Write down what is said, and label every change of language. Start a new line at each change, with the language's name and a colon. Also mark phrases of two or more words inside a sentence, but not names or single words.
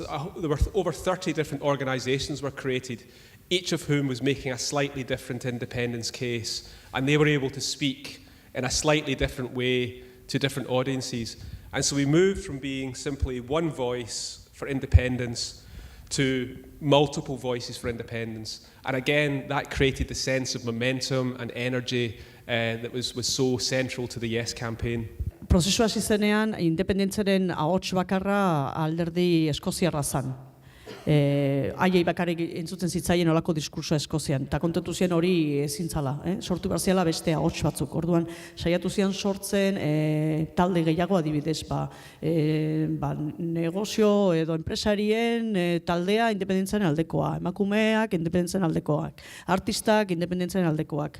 English: There were over 30 different organisations were created, each of whom was making a slightly different independence case, and they were able to speak in a slightly different way to different audiences. And so we moved from being simply one voice for independence to multiple voices for independence. And again, that created the sense of momentum and energy that was so central to the Yes campaign.
Basque: Prozesua hasi zenean, independentziaren ahots bakarra alderdi eskoziarra zan. Haiei bakarrik entzuten zitzaien olako diskursoa Eskozian, eta kontatu zien hori ezintzala, sortu berziala beste ahots batzuk. Orduan, saiatu zian sortzen talde gehiago adibidez, negozio edo enpresarien taldea independentziaren aldekoa, emakumeak independentziaren aldekoak, artistak independentziaren aldekoak.